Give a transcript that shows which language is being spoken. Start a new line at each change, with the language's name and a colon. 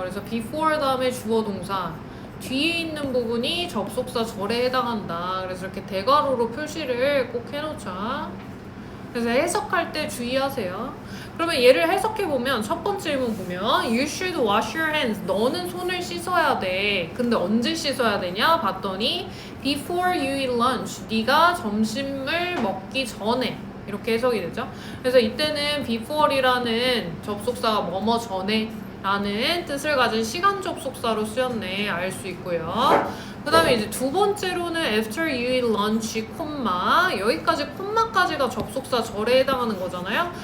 Korean: 그래서 before 다음에 주어 동사 뒤에 있는 부분이 접속사 절에 해당한다. 그래서 이렇게 대괄호로 표시를 꼭 해놓자. 그래서 해석할 때 주의하세요. 그러면 얘를 해석해보면 첫 번째 질문 보면
English: You should wash your hands.
Korean: 너는 손을 씻어야 돼. 근데 언제 씻어야 되냐? 봤더니
English: Before you eat lunch.
Korean: 네가 점심을 먹기 전에. 이렇게 해석이 되죠. 그래서 이때는 before이라는 접속사가 뭐뭐 전에 라는 뜻을 가진 시간 접속사로 쓰였네 알 수 있고요. 그 다음에 이제 두 번째로는
English: after you eat lunch,
Korean: 콤마 여기까지 콤마까지가 접속사 절에 해당하는 거잖아요.